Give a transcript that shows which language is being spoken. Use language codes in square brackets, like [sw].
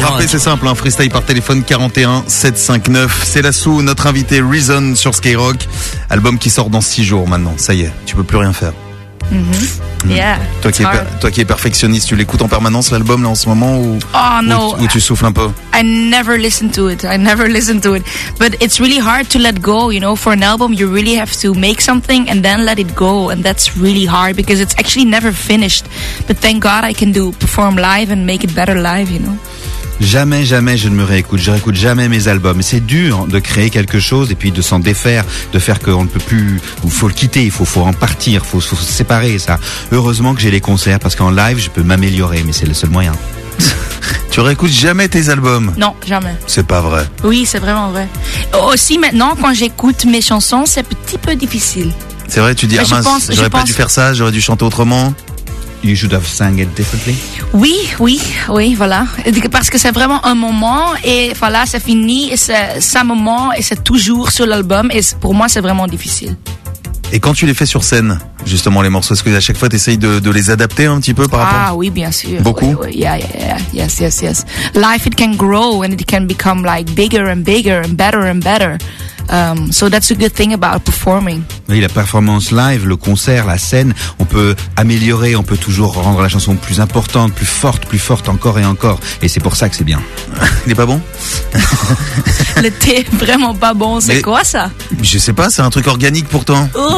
[fr] Pour rappeler, c'est simple, hein, freestyle par téléphone 41-759. C'est la Soupe, notre invité Reason sur Skyrock. Album qui sort dans 6 jours maintenant, ça y est, tu peux plus rien faire. Toi qui es perfectionniste, tu l'écoutes en permanence l'album là en ce moment ou ou tu souffles un peu? [en] I never listen to it. But it's really hard to let go, you know. For an album, you really have to make something and then let it go, and that's really hard because it's actually never finished. But thank God I can do perform live and make it better live, you know. [fr] Jamais je ne me réécoute. Je réécoute jamais mes albums. C'est dur de créer quelque chose et puis de s'en défaire, de faire qu'on ne peut plus. Il faut le quitter. Il faut en partir. Il faut se séparer. Ça. Heureusement que j'ai les concerts parce qu'en live je peux m'améliorer. Mais c'est le seul moyen. Tu réécoutes jamais tes albums? Non, jamais. C'est pas vrai. Oui, c'est vraiment vrai. Aussi maintenant, quand j'écoute mes chansons, c'est un petit peu difficile. C'est vrai. Tu dis, ah, mince, j'aurais pas dû faire ça. J'aurais dû chanter autrement. [en] You should have sang it differently. [fr] Oui, voilà. Parce que c'est vraiment un moment et voilà, c'est fini, et c'est ça moment et c'est toujours sur l'album et pour moi, c'est vraiment difficile. Et quand tu les fais sur scène, justement, les morceaux, est-ce qu'à chaque fois, tu essayes de les adapter un petit peu par rapport? Ah oui, bien sûr. Beaucoup? [en] Yes. Life, it can grow and it can become like bigger and bigger and better and better. So that's a good thing about performing. [fr] Oui, la performance live, le concert, la scène, on peut améliorer, on peut toujours rendre la chanson plus importante, plus forte encore et encore. Et c'est pour ça que c'est bien. Il n'est pas bon? Le thé est vraiment pas bon, c'est quoi ça? Je sais pas, c'est un truc organique pourtant.